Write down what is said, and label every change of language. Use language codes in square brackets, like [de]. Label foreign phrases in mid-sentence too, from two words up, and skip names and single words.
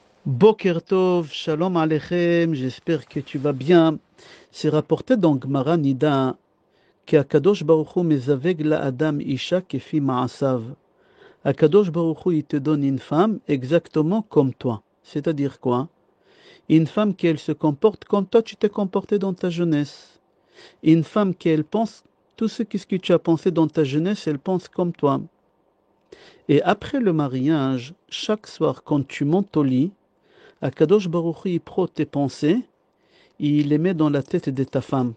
[he] בוקר טוב, שלום עליכם, [fr] j'espère que tu vas bien. C'est rapporté dans Gemara Nida qu' [he] הקדוש ברוך הוא מזווג לאדם אשה כפי מעשיו. הקדוש ברוך הוא, [fr] il te donne une femme exactement comme toi. C'est-à-dire quoi? Une femme qui elle se comporte comme toi, tu t'es comporté dans ta jeunesse. Une femme qui elle pense tout ce que tu as pensé dans ta jeunesse, elle pense comme toi. Et après le mariage, chaque soir quand tu montes au lit, [he] הקדוש ברוך הוא, [fr] il prend tes pensées, il les met dans la tête de ta femme.